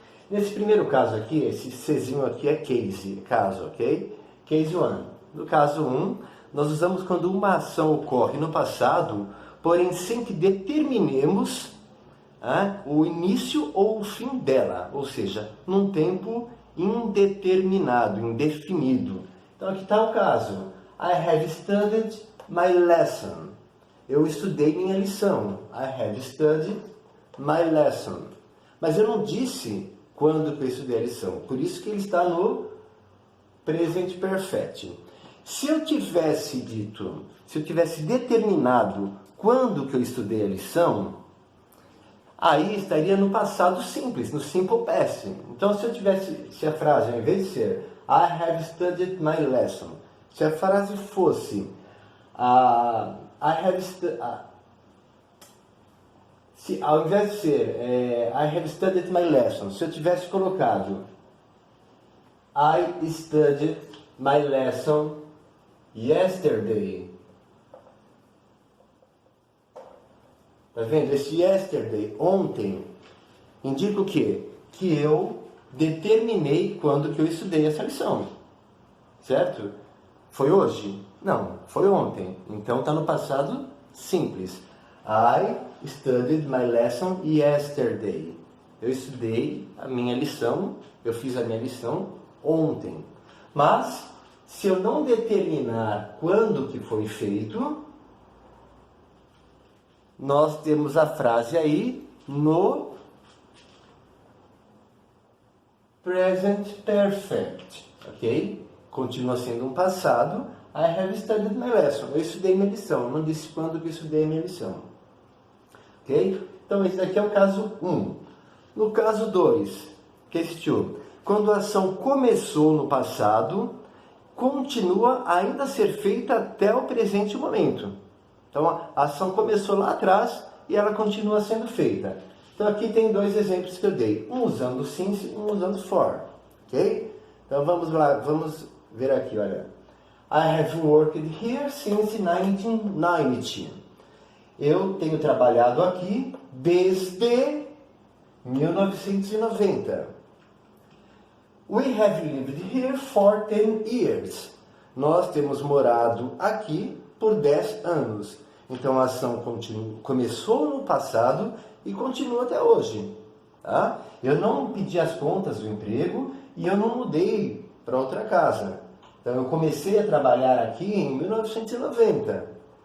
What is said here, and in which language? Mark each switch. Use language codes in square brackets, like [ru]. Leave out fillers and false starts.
[pt] Nesse primeiro caso aqui, esse Czinho aqui é case, caso, ok? Case 1. No caso 1, nós usamos quando uma ação ocorre no passado, porém sem que determinemos o início ou o fim dela, ou seja, num tempo indeterminado, indefinido. Então aqui está o caso. [en] I have studied my lesson. [pt] Eu estudei minha lição. [en] I have studied my lesson. [pt] Mas eu não disse quando eu estudei a lição. Por isso que ele está no present perfect. Se eu tivesse determinado quando que eu estudei a lição, aí estaria no passado simples, no simple past. Então, se a frase, ao invés de ser [en] I have studied my lesson, [pt] se a frase fosse ao invés de ser I have studied my lesson, se eu tivesse colocado [en] I studied my lesson yesterday. [pt] Tá vendo? Esse yesterday, ontem, indica o quê? Que eu determinei quando que eu estudei essa lição. Certo? Foi hoje? Não, foi ontem. Então está no passado simples. [en] I studied my lesson yesterday. [pt] Eu estudei a minha lição, eu fiz a minha lição ontem. Mas, se eu não determinar quando que foi feito, nós temos a frase aí no present perfect, ok? Continua sendo um passado. [en] I have studied my lesson. [pt] Eu estudei minha lição. Eu não disse quando que eu estudei minha lição. Ok? Então, esse daqui é o caso 1. No caso 2, case 2, quando a ação começou no passado, continua ainda a ser feita até o presente momento. Então, a ação começou lá atrás e ela continua sendo feita. Então, aqui tem 2 exemplos que eu dei. Um usando since e um usando for. Ok? Então, vamos lá. Vamos ver aqui, olha. [en] I have worked here since 1990. [pt] Eu tenho trabalhado aqui desde 1990. [en] We have lived here for 10 years. [pt] Nós temos morado aqui por 10 anos. Então, a ação começou no passado e continua até hoje. Tá? Eu não pedi as contas do emprego e eu não mudei para outra casa. Então, eu comecei a trabalhar aqui em 1990.